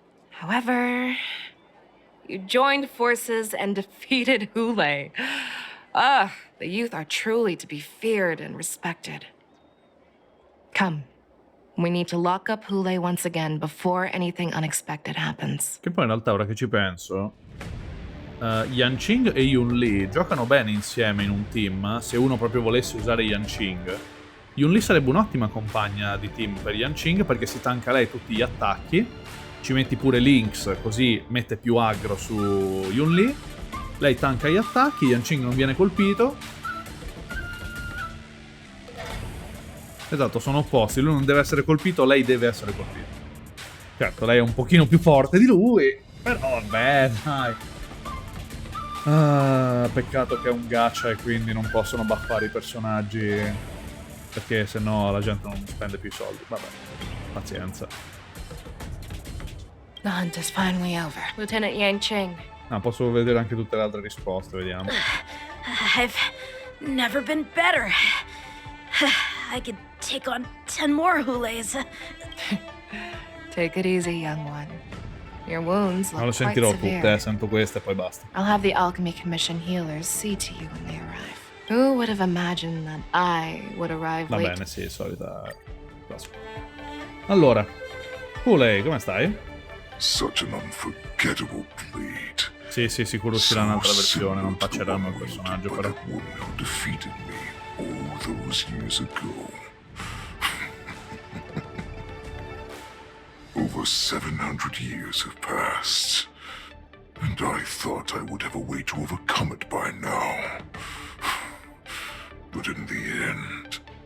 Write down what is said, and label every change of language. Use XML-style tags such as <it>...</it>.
<en>However, you joined forces and defeated Hulei. Ah, the youth are truly to be feared and respected. Come. We need to lock up Hulei once again before anything unexpected happens.</en> <it>Che poi in realtà, ora che ci penso, Yanqing e Yunli giocano bene insieme in un team. Se uno proprio volesse usare Yanqing, Yunli sarebbe un'ottima compagna di team per Yanqing, perché si tanca lei tutti gli attacchi. Ci metti pure Lynx, così mette più aggro su Yunli. Lei tanca gli attacchi, Yanqing non viene colpito. Esatto, sono opposti. Lui non deve essere colpito, lei deve essere colpita. Certo, lei è un pochino più forte di lui, però vabbè, dai. Ah, peccato che è un gacha e quindi non possono buffare i personaggi, perché sennò la gente non spende più soldi. Vabbè, pazienza.</it> <en>The hunt is finally over. Lieutenant Yanqing.</en> <it>Ah, posso vedere anche tutte le altre risposte, vediamo.</it> <en>I've never been better. I could take on 10 more Huleis. Take it easy, young one. Your wounds</en> <it>Non le</it> <en>look quite</en> <it>sentirò tutte,</it> <en>severe.</en> <it>sento queste e poi basta.</it> <en>I'll have the Alchemy Commission healers see to you when they arrive. Who would have imagined that I would arrive</en> <it>Va</it> <en>late?</en> <it>bene, sì, solita classico. Allora, Hulei, come stai?</it> <en>Such an unforgettable blade.</en> <it>Sì, sicuro uscirà un'altra versione, non patcheranno il personaggio però.</it> <en>Who defeated me all those years ago. Over 700 years have passed, and I thought I would have a way to overcome it by now. But in the end,</en>